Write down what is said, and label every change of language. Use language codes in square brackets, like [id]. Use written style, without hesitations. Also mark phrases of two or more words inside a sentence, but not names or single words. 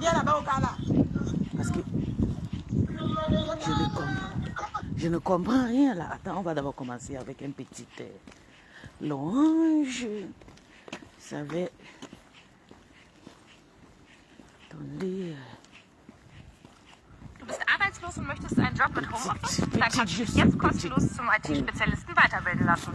[fr] Parce que je ne comprends rien là. Attends, on va d'abord commencer avec un petit louange. Vous savez... Attendez... [de] Du bist arbeitslos und möchtest einen Job mit Homeoffice? Dann kannst du dich jetzt kostenlos zum IT-Spezialisten weiterbilden lassen.